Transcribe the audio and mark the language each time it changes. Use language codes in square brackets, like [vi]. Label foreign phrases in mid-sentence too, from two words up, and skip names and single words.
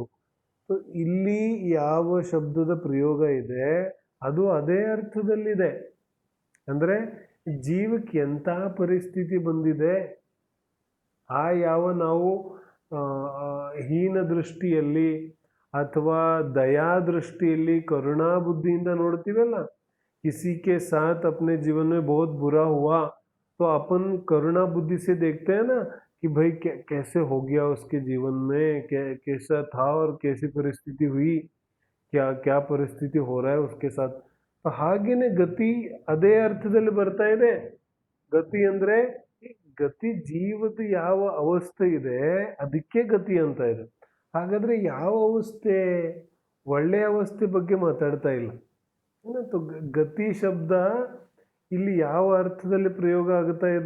[kn] ಇಲ್ಲಿ ಯಾವ ಶಬ್ದದ ಪ್ರಯೋಗ ಇದೆ ಅದು ಅದೇ ಅರ್ಥದಲ್ಲಿದೆ. ಅಂದರೆ ಜೀವಕ್ಕೆ ಎಂತಹ ಪರಿಸ್ಥಿತಿ ಬಂದಿದೆ, ಆ ಯಾವ ನಾವು ಹೀನ ದೃಷ್ಟಿಯಲ್ಲಿ ಅಥವಾ ದಯಾ ದೃಷ್ಟಿಯಲ್ಲಿ ಕರುಣಾ ಬುದ್ಧಿಯಿಂದ ನೋಡ್ತೀವಲ್ಲ, [hi] किसी के साथ अपने जीवन में बहुत बुरा हुआ तो अपन करुणा बुद्धि से देखते हैं ना कि भाई कैसे हो गया उसके जीवन में, कैसा था और कैसी परिस्थिति हुई, क्या क्या परिस्थिति हो रहा है उसके साथ. [kn] ಹಾಗೇನೆ ಗತಿ ಅದೇ ಅರ್ಥದಲ್ಲಿ ಬರ್ತಾ ಇದೆ. ಗತಿ ಅಂದ್ರೆ ಗತಿ ಜೀವದ ಯಾವ ಅವಸ್ಥೆ ಇದೆ ಅದಕ್ಕೆ ಗತಿ ಅಂತ ಇದೆ. ಹಾಗಾದ್ರೆ ಯಾವ ಅವಸ್ಥೆ? ಒಳ್ಳೆಯ ಅವಸ್ಥೆ ಬಗ್ಗೆ ಮಾತಾಡ್ತಾ ಇಲ್ಲ. ಗತಿ ಶಬ್ದ ಇಲ್ಲಿ ಯಾವ ಅರ್ಥದಲ್ಲಿ ಪ್ರಯೋಗ ಆಗ್ತಾ ಇದೆ?